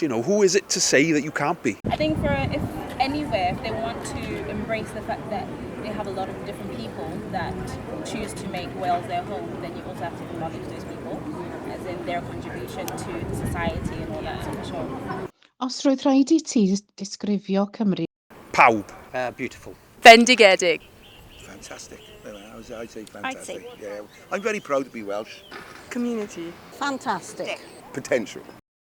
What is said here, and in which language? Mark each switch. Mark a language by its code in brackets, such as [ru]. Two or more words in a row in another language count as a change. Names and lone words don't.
[en] Who is it to say that you can't be? I think if they want to embrace the fact that they have a lot of different people that choose to make Wales their home, then you also have to acknowledge those people, as in their contribution to the society and all that, so for sure. [cy] Os roedd rhaid I ti disgrifio Cymru? Pawb. [en] Beautiful. [cy] Fendigedig. [en] Fantastic. I'd say fantastic. Yeah. I'm very proud to be Welsh. Community. Fantastic. Potential.